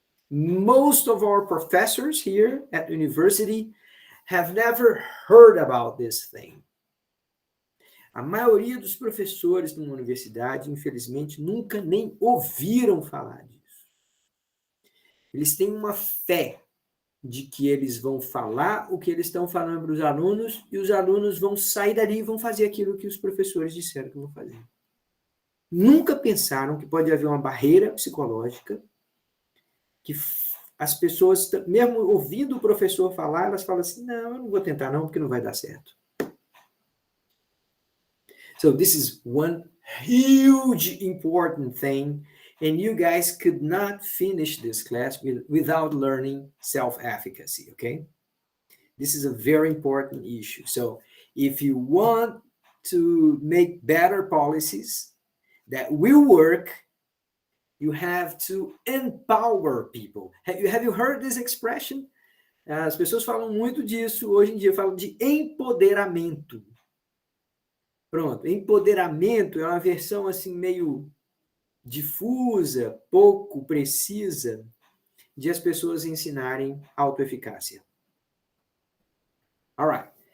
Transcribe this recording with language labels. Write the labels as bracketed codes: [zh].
[en] Most of our professors here at university have never heard about this thing. [pt] A maioria dos professores numa universidade, infelizmente, nunca nem ouviram falar disso. Eles têm uma fé de que eles vão falar o que eles estão falando para os alunos e os alunos vão sair dali e vão fazer aquilo que os professores disseram que vão fazer. Nunca pensaram que pode haver uma barreira psicológica que as pessoas, mesmo ouvindo o professor falar, elas falam assim, não, eu não vou tentar não, porque não vai dar certo. [en] So this is one huge important thing, and you guys could not finish this class without learning self-efficacy, okay? This is a very important issue. So if you want to make better policies, that will work, you have to empower people. Have you heard this expression? [pt] As pessoas falam muito disso hoje em dia, falam de empoderamento. Pronto, empoderamento é uma versão assim meio difusa, pouco precisa, de as pessoas ensinarem autoeficácia. [en] All right.